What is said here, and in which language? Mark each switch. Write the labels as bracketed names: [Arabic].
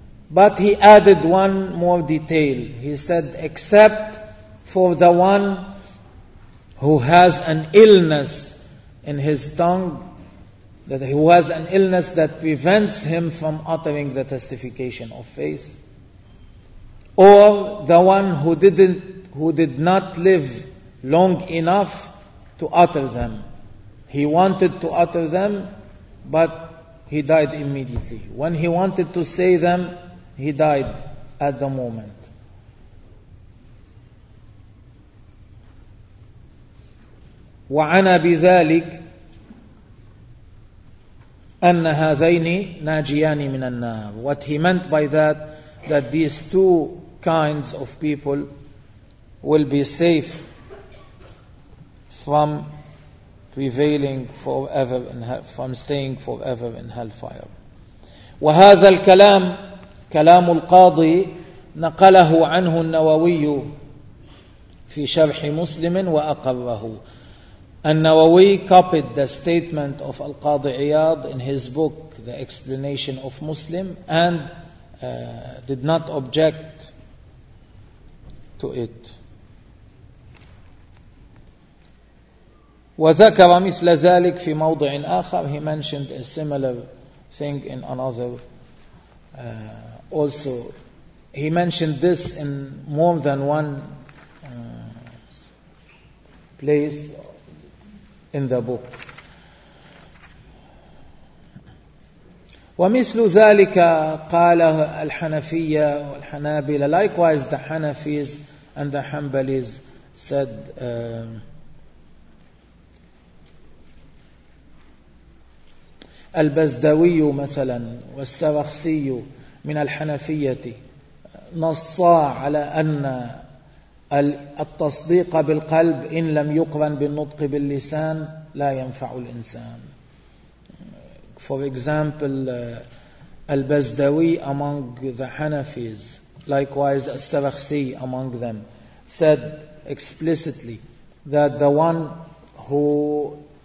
[English] But he added one more detail. He said, except for the one who has an illness in his tongue, that he has an illness that prevents him from uttering the testification of faith, or the one who did not live long enough to utter them. He wanted to utter them, but he died immediately. When he wanted to say them, he died at the moment. [Arabic] وعنى بذلك أن هذين ناجيان من النار. [English] What he meant by that these two kinds of people will be safe from prevailing forever in hell, from staying forever in hellfire. [Arabic] وهذا الكلام كلام القاضي نقله عنه النووي في شرح مسلم وأقره. [English] النووي copied the statement of القاضي عياض in his book The Explanation of Muslim and did not object to it. [Arabic] وذكر مثل ذلك في موضع آخر. [English] He mentioned a similar thing in another also. He mentioned this in more than one place in the book. [Arabic] ومثل ذلك قال الحنفية والحنابلة. [English] Likewise the Hanafis and the Hanbalis said [Arabic] البزدوي مثلا والسرخسي من الحنفية نصا على أن التصديق بالقلب إن لم يقرن بالنطق باللسان لا ينفع الإنسان. [English] For example, البزدوي among the Hanafis, likewise السرخسي among them, said explicitly that the one who